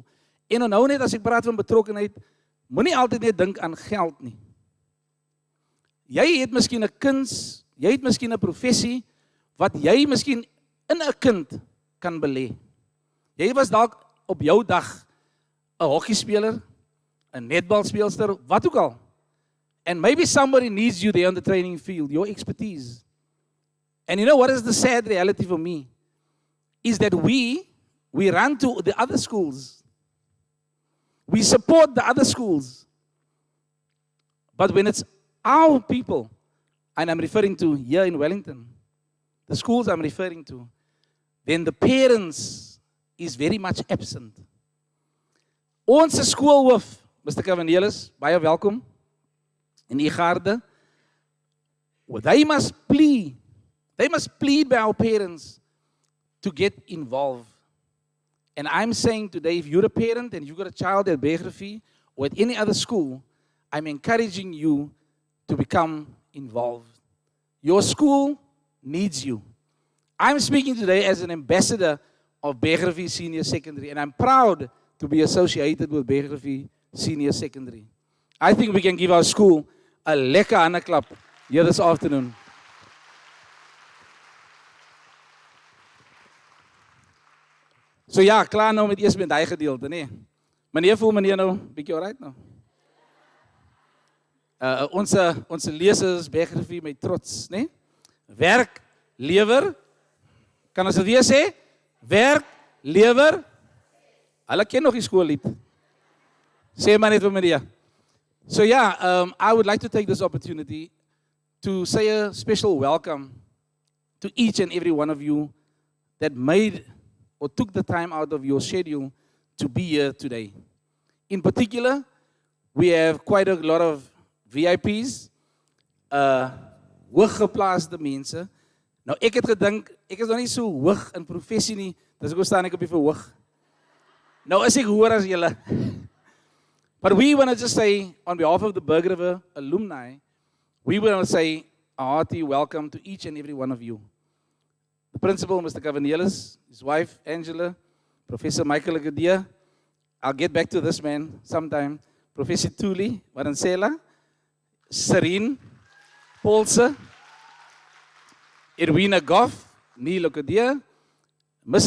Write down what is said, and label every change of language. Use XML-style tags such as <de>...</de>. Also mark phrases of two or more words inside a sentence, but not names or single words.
<af>En onthou net as ek praat van betrokkenheid, moenie altyd net dink aan geld nie. Jy het miskien 'n kuns, jy het miskien 'n professie wat jy miskien in 'n kind kan belê. Jy was dalk op jou dag 'n hokkiespeler, 'n netbalspeelster, wat ook al.</af> <en>And maybe somebody needs you there on the training field, your expertise. And you know what is the sad reality for me? Is that we run to the other schools. We support the other schools. But when it's our people, and I'm referring to here in Wellington, the schools I'm referring to, then the parents is very much absent.</en> <af>Ons skoolhoof, Mr. Cavanielis, baie welkom in die garde.</af> <en>Well, they must plead by our parents to get involved. And I'm saying today, if you're a parent and you've got a child at Begrafie or at any other school, I'm encouraging you to become involved. Your school needs you. I'm speaking today as an ambassador of Begrafie Senior Secondary, and I'm proud to be associated with Begrafie Senior Secondary. I think we can give our school a</en> <af>lekker hande klap</af> <en>here this afternoon.</en> <af>So ja, klaar nou met eers met daai gedeelte, nee. Meneer, voel meneer nou bietjie alright nou? Onze lesers Begrafie met trots, nee? Werk, lewer. Kan ons dit weer sê? Werk, lewer. Hulle ken nog die skoollied. Sê maar net vir meneer.</af> <en>So yeah, I would like to take this opportunity to say a special welcome to each and every one of you that made or took the time out of your schedule to be here today. In particular, we have quite a lot of VIPs,</en> <af>hooggeplaaste mense. Nou ek het gedink, ek is nog nie so hoog in professie nie, dis ek staan ek op die verhoog. Nou is ek hoër as julle.</af> <en>But we want to just say, on behalf of the Bergriver alumni, we want to say a hearty welcome to each and every one of you. The principal, Mr. Cavanielis, his wife, Angela, Professor Michael Agadia. I'll get back to this man sometime. Professor Prof Madonsela, Serene Paul, Edwina Goff, Neil Agadia, Mrs.</en>